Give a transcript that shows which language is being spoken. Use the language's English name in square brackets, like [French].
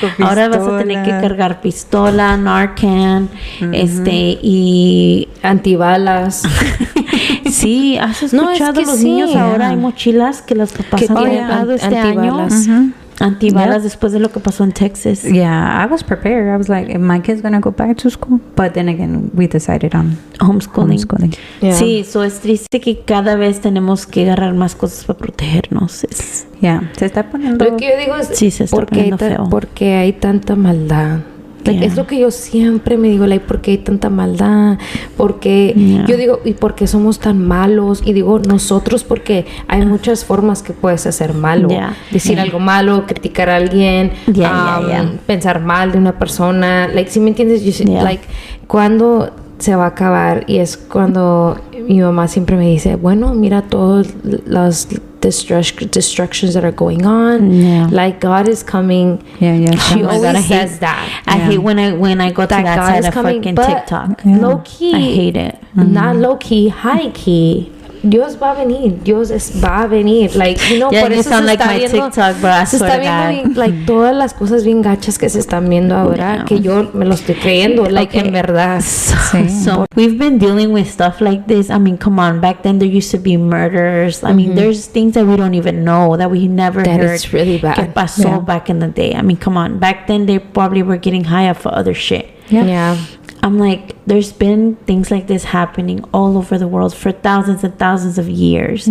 [Spanish] Ahora vas a tener que cargar pistola, Narcan, y antibalas. Sí, ¿has escuchado los niños ahora? Hay mochilas que los papás han comprado este año. Antibalas después de lo que pasó en Texas. [English] Yeah, I was prepared. I was like, my kid's gonna go back to school. But then again, we decided on homeschooling. Yeah. [Spanish] Sí, es triste que cada vez tenemos que agarrar más cosas para protegernos. Se está poniendo... Lo que yo digo es, se está poniendo feo. Porque hay tanta maldad. Es lo que yo siempre me digo, ¿por qué hay tanta maldad? Porque yo digo, ¿y por qué somos tan malos? Y digo, nosotros, porque hay muchas formas que puedes hacer malo. Decir algo malo, criticar a alguien, pensar mal de una persona. ¿Sí me entiendes? ¿Cuándo se va a acabar? Y es cuando mi mamá siempre me dice, bueno, mira todas las [English] destructions that are going on. God is coming. She always says that. I hate when I go to that side of fucking TikTok. Low key, I hate it. Not low key, high key. [Spanish] Dios va a venir. Va a venir. Por eso [English] sound like my [Spanish] viendo, [English] TikTok, but I [Spanish] se está viendo bien, todas las cosas bien gachas que se están viendo ahora, que yo me lo estoy creyendo, en verdad. [English] So we've been dealing with stuff like this. I mean, come on. Back then there used to be murders. I mean, there's things that we don't even know, that we never heard. It's really bad. [Spanish] Que pasó [English] back in the day. I mean, come on. Back then they probably were getting high off for other shit. Yeah. I'm like, there's been things like this happening all over the world for thousands and thousands of years.